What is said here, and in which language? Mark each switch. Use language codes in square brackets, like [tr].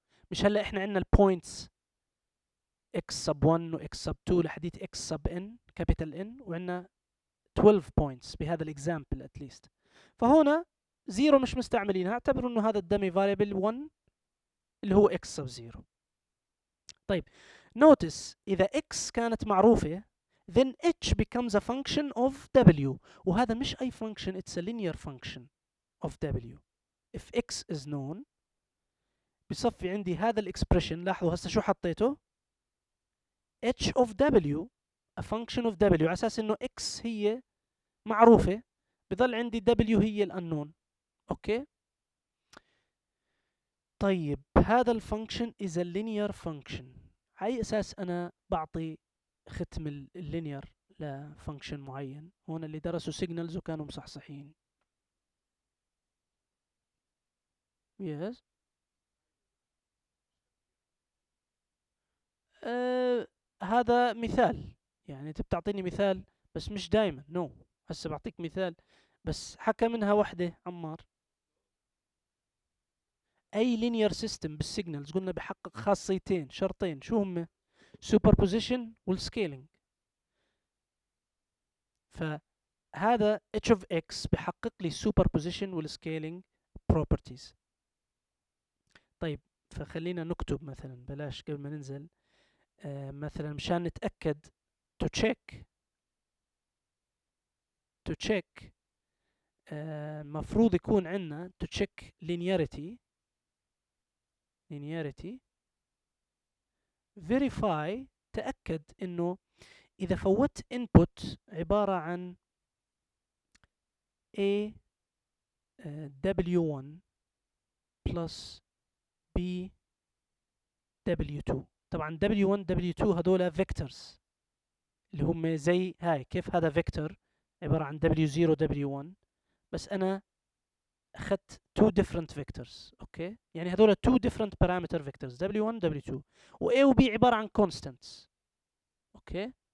[ar] مش هلا احنا عندنا البوينتس x sub 1 و x sub 2 لحديت x sub n كابيتال n، وعندنا 12 بوينتس بهذا الاكزامبل اتليست. فهنا 0 مش مستعملينها، اعتبروا انه هذا الدمي فاريبل 1 اللي هو x sub 0. طيب [en] notice [ar] إذا [en] x [ar] كانت معروفة [en] then h becomes a function of w، [ar] وهذا مش أي [en] function، it's a linear function of w. if x is known [ar] بصفي عندي هذا الإكسبريشن، لاحظوا هسه شو حطيته؟ h of w [en] a function of w، [ar] على أساس إنه x هي معروفة بظل عندي w هي الأنون. أوكي؟ طيب هذا الفانكشن is a linear function، على أي أساس أنا بعطي ختم اللينير لفانكشن معين؟ هون اللي درسوا سيجنالز وكانوا مصحصحين. يس هذا مثال، يعني انت بتعطيني مثال بس مش دائما. نو هسه بعطيك مثال بس حكى منها وحده عمار. اي لينير سيستم بالسيجنالز قلنا بحقق خاصيتين شرطين، شو هم؟ سوبربوزيشن والسكيلينج. فهذا h of x بحقق لي superposition والسكيلينج properties. طيب فخلينا نكتب مثلا، بلاش قبل ما ننزل، مثلا مشان نتأكد to check مفروض يكون عندنا [en] to check linearity [ar] verify، تأكد انه اذا فوت input عبارة عن a w1 plus b w2. طبعا w1 w2 هذول vectors اللي هم زي هاي، كيف هذا vector عبارة عن w0 w1، بس انا اخذت two different vectors. اوكي، يعني هذول [en] two different parameter vectors [ar] w1 w2، و a و b عبارة عن constants. اوكي،